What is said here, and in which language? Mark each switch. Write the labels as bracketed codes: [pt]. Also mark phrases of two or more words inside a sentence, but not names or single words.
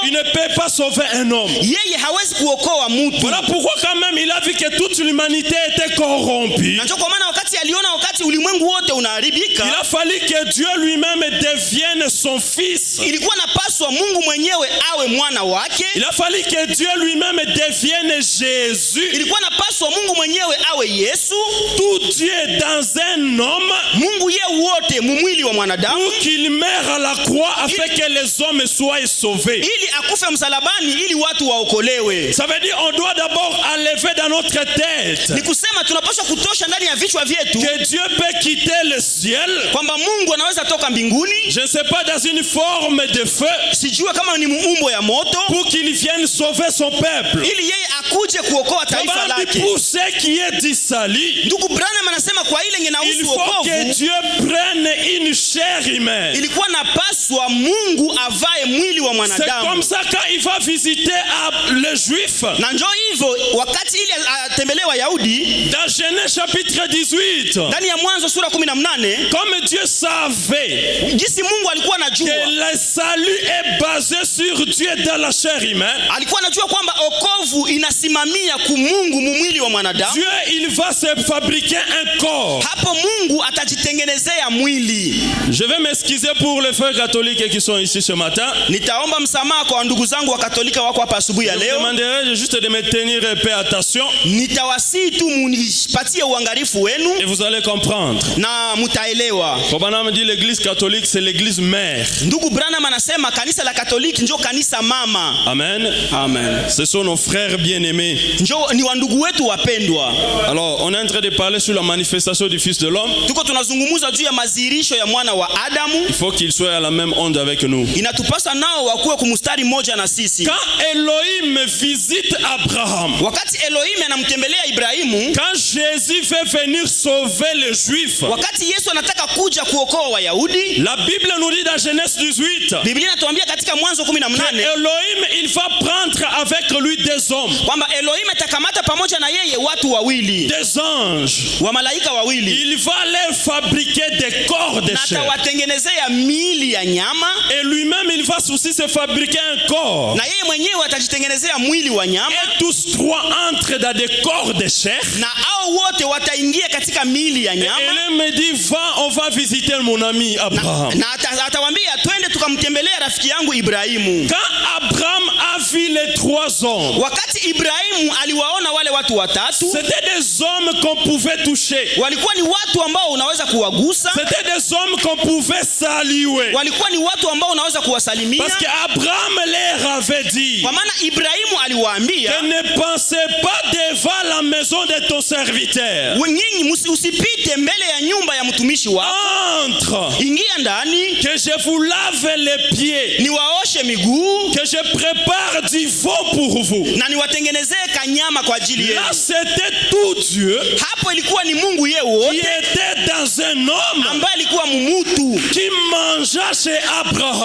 [fr] Il ne peut pas sauver un homme. [sw] yeye hawezi kuokoa mtu. [fr] Voilà pourquoi quand même il a vu que toute l'humanité était corrompue. [sw] Na ndio kwa maana wakati aliona wakati ulimwengu wote [fr] Il [sw] unaharibika, [fr] a fallu que Dieu lui-même devienne son fils. [sw] ilikuwa napaswa Mungu mwenyewe awe mwana wake. [fr] Il a fallu que Dieu lui-même devienne Jésus. [sw] Ilikuwa napaswa Mungu mwenyewe awe Yesu. [fr] Tout Dieu dans un homme [sw] Mungu ye wote mumwili wa mwanadamu, [fr] pour qu'il meure à la croix afin que les hommes soient sauvés. [sw] ili akufe msalabani ili watu waokolewe. [fr] Ça veut dire on doit d'abord enlever dans notre tête [sw] Ni kusema tunapaswa kutosha ndani ya vichwa vyetu [fr] que Dieu peut quitter le ciel, [sw] kwamba Mungu anaweza toka mbinguni, [fr] je ne sais pas, dans une forme de feu, [sw] sijue kama ni muumbo ya moto, [fr] pour qu'il vienne sauver son peuple. [sw] ili yeye akuje kuokoa taifa [fr] Comment [sw] lake. [fr] pour ce qui est du salut, [sw] Ndugu Branham anasema kwa ile [fr] il [sw] inahusu [fr] faut que [sw] wokovu, [fr] Dieu prenne une chair humaine. [sw] ilikuwa napaswa Mungu avae mwili wa [fr] C'est [sw] mwanadamu. [fr] comme ça quand il va visiter les Juifs. [sw] Na njoo hivyo wakati ile atembelee Wayahudi [fr] Dans Genèse chapitre 18, [sw] ndani ya Mwanzo sura 18, [fr] comme Dieu savait [sw] jinsi Mungu alikuwa anajua, [fr] que le salut est basé sur Dieu dans la chair humaine, [sw] alikuwa anajua kwamba okovu inasimamia kumungu mwili wa mwanadamu. [fr] Dieu il va se fabriquer un corps. [sw] Hapo Mungu atajitengenezea mwili. [fr] Je vais m'excuser pour les frères catholiques qui sont ici ce matin. [sw] Nitaomba msamaha kwa ndugu zangu wa Katolika wako hapa asubuhi ya [fr] Je [sw] leo. [fr] demanderai juste de me tenir un peu attention [sw] Nitawasihi tu munipatie uangalifu wenu [fr] et vous allez comprendre. [sw] na mutaelewa. [fr] Branham dit l'église catholique c'est l'église mère. [sw] Ndugu Branham anasema kanisa la Katoliki ndio kanisa mama. [fr] Amen. [sw] Amen. [fr] Ce sont nos frères bien-aimés. [sw] Ndio ni wandugu wetu wapendwa. [fr] Alors, on est en train de parler sur la manifestation du Fils de l'homme. [sw] Tuko tunazungumza juu ya mazirisho ya mwana wa Adamu. [fr] Il faut qu'il soit à la même onde avec nous. [sw] Inatupasa nao wakuwe kumstari moja na sisi. [fr] Quand Elohim visite Abraham, [sw] Wakati Elohim anamtembelea Ibrahimu, [fr] quand Jésus veut venir sauver les Juifs, [sw] wakati Yesu anataka kuja kuokoa Wayahudi, [fr] la Bible nous dit dans Genèse 18, [sw] Biblia inatuambia katika Mwanzo 18 [fr] Elohim il va prendre avec lui des hommes, [sw] kwamba Elohim atakamata pamoja na yeye watu wawili, [fr] des anges. [sw] wa malaika wawili, [fr] Il va leur fabriquer des corps de [sw] na [fr] chair. [sw] atawatengenezea miili ya nyama, [fr] Et lui-même il va aussi se fabriquer un corps. [sw] na yeye mwenyewe atajitengenezea mwili wa nyama, [fr] Et tous trois entrent dans des corps de chair. [sw] na hao wote wataingia katika miili ya [fr] Et [sw] nyama. [fr] elle me dit, va, on va visiter mon ami Abraham. [sw] Na atawaambia twende tukamtembelea rafiki yangu Ibrahimu. [fr] Quand Abraham a vu les trois hommes, [sw] Wakati Ibrahimu aliwaona wale watu watatu, [fr] c'était des hommes qu'on pouvait toucher. [sw] walikuwa ni watu ambao unaweza kuwagusa, [fr] C'était des hommes qu'on pouvait saluer. [sw] walikuwa ni watu ambao unaweza kuwasalimia, [fr] Parce qu'Abraham leur avait dit, [sw] kwa maana Ibrahimu aliwaambia, [fr] que ne pensez pas devant la maison de ton serviteur. [sw] nyinyi usipite mbele ya nyumba ya mtumishi wako, [fr] Entre, [sw] ingia ndani [fr] que je vous lave les pieds, [sw] niwaoshe miguu [fr] que je prépare du veau pour vous. [sw] na niwatengenezee kanyama kwa ajili [fr] Là, [sw] yenu. [fr] c'était tout Dieu [sw] Hapo ilikuwa ni Mungu yeye [fr] qui [sw] wote [fr] était dans un homme [sw] ambaye alikuwa mumutu [fr] qui mangea chez Abraham.